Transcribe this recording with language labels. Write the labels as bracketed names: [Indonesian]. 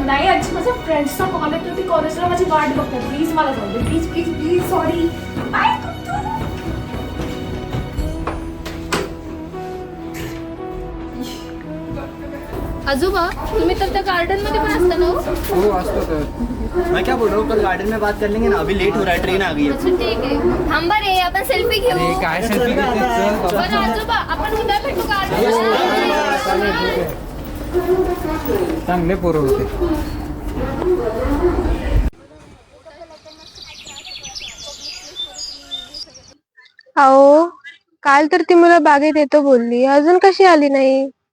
[Marathi] नाही आजी, माझ्या फ्रेंड्सचा कॉल येतो, ती कॉलेजला माझी वाट बघतात. प्लीज मला जाऊ दे, please please please. Sorry. Bye. आजोबा तुम्ही तर त्या गार्डन मध्ये पण असता ना हो? हो असतो तर. [Hindi] मैं क्या बोल रहा हूँ, कल गार्डन में बात कर लेंगे ना, अभी लेट हो रहा है, ट्रेन आ गई है. [Marathi] अच्छा ठीक आहे. थांबा रे, आपण सेल्फी घेऊ. अरे काय सेल्फी घेते चल बाबा. बरं आजोबा, आपण उद्या भेटू गार्डन. चांगले पोरं होते. अहो काल तर ती मुलं बागेत येतो बोलली, अजून कशी आली नाही?